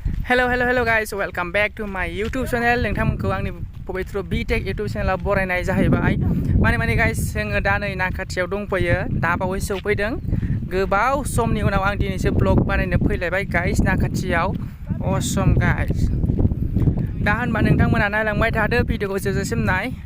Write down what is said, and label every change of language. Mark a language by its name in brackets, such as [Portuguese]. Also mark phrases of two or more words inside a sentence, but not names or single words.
[English] Hello guys, welcome back to my YouTube channel. [Bodo] नोंथांमोनखौ आंनि पवित्र [English] BTech YouTube channel [Bodo] बरायनाय जाहैबाय। माने guys जोङो दा नै नाखाथियाव दंफैयो। दा बावैसो सौफैदों। गोबाव समनि उनाव आं दिनैसो ब्लग बानायनो फैलायबाय guys नाखाथियाव। [English] Awesome guys। [Bodo] दा होनबा नोंथांमोना नायलांबाय थादो भिडिअखौ जोबजासिम नाय।